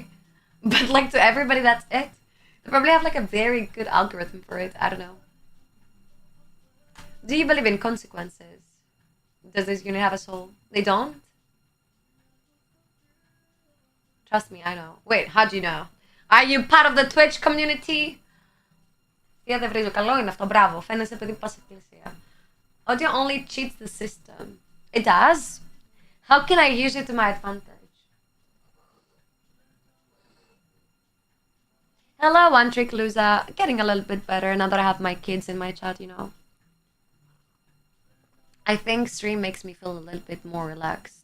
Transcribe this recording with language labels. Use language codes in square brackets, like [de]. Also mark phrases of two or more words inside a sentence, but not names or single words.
[en] But like to everybody, that's it. They probably have like a very good algorithm for it. I don't know. Do you believe in consequences? Does this unit have a soul? They don't? Trust me, I know. Wait, how do you know? Are you part of the Twitch community? Yeah, [el] δεν βρίζω. Καλό είναι αυτό. Μπράβο. Φαίνεσαι παιδί που πας σε εκκλησία. [en] Audio only cheats the system. It does? How can I use it to my advantage? Hello, One Trick Loser. Getting a little bit better now that I have my kids in my chat, you know. I think stream makes me feel a little bit more relaxed.